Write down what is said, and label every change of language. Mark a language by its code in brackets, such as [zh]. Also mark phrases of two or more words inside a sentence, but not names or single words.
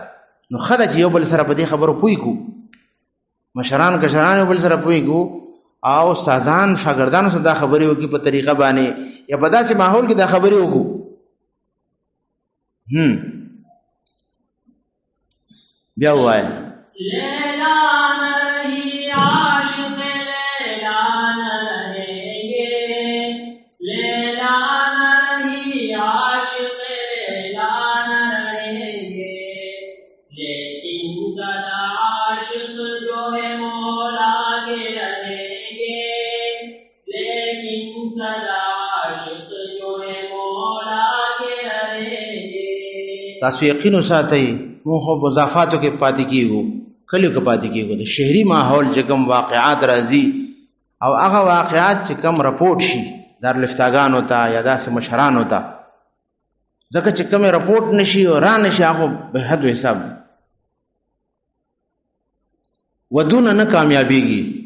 [ps] نو ښه ده چې یو بل سره په دې خبرو پوه کړو، مشران کشران یو بل سره پوه کړو او استادان شاګردانو سره دا خبرې وکړي په طریقه باندې، یا په داسې ماحول کې دا خبرې وکړو. بیا ووایه [ur] لیلا نہ رہی عاشق لیلا نہ رہیں گے، لیلا نہ رہی عاشق لیلا نہ رہیں گے، لیکن سدا عاشق جو ہے مولا کے رہیں گے، لیکن سدا عاشق جو ہے مولا کے رہیں گے. [ps] تاسو یقین وساتئ مونږ خو مضافاتو کې پاتې کېږو، کلیو کې پاتې کېږو. د شهري ماحول چې کوم واقعات راځي او هغه واقعات چې کوم رپورټ شي دارالفتاګانو ته یا داسې مشرانو ته، ځکه چې کوم رپورټ نشي او را نشي هغه به حد و حساب ودونه نه کامیابیږي.